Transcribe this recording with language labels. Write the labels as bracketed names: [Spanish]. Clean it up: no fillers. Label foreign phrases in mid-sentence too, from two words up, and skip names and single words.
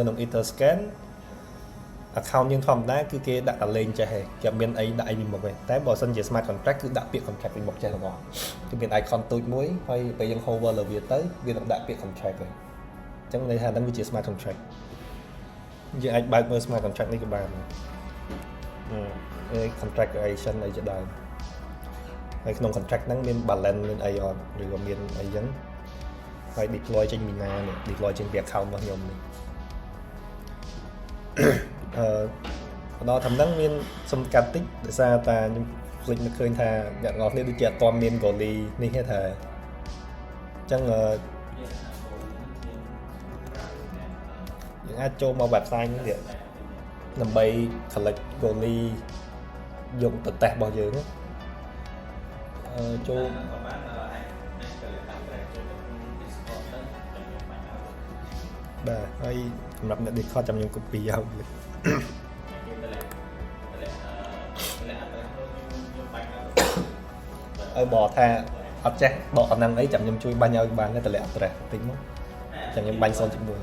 [Khmer] ក្នុង Etherscan account យើងធម្មតាគឺគេដាក់តែលេងចេះឯងគេអត់មានអីដាក់អីពីមុខទេតែបើសិនជា [English] smart contract [Khmer] គឺដាក់ពាក្យ contract ពីមុខចេះទាំងអស់គឺមាន icon ទូចមួយហើយពេលយើង hover លើវាទៅវានឹងដាក់ពាក្យ contract ហើយអញ្ចឹងន័យថាហ្នឹងវាជា [English] smart contract [Khmer] យើងអាចបើកមើល [English] smart contract [Khmer] នេះក៏បាន [English] contract creation [Khmer] អីជាដើមហើយក្នុង contract ហ្នឹងមាន balance មានអីអត់ឬក៏មានអីចឹងហើយ deploy ចេញពីណានេះ deploy ចេញពី account របស់ខ្ញុំនេះ ដល់តាមហ្នឹងមានសំកាត់តិចដោយសារតែខ្ញុំ flick នឹកឃើញថាអ្នកនរគ្នាដូចជាអត់ទាន់មាន goalie នេះទេថាអញ្ចឹង យើងអាចចូលមក website នេះទៀតដើម្បី [English] collect goalie [Khmer] យកទៅតេស្តរបស់យើង ចូលបាទហើយសម្រាប់អ្នក Discord ចាំខ្ញុំ copy ឲ្យបើថាអត់ចេះដកអាហ្នឹងអីចាំខ្ញុំជួយបាញ់ឲ្យបានតម្លាក់ address តិចមកចាំខ្ញុំបាញ់0.1បាទ